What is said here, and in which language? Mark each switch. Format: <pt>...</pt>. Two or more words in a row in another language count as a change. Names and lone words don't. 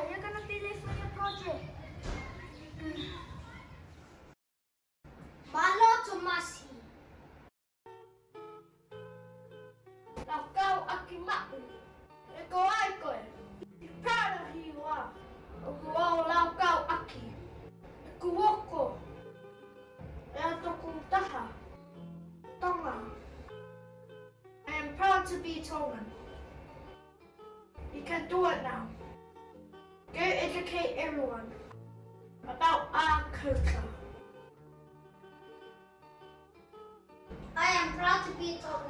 <en>You're gonna be late for your project. Malo, Tomasi. Now go, Akimaku. Go, I go. Be proud of who you are. Go, now go,</en> <to>Aki. Kuoko. Taha. Tonga.</to> <en>I am proud to be Tongan. You can do it now. Go educate everyone about our culture. I am proud to be Tongan.</en>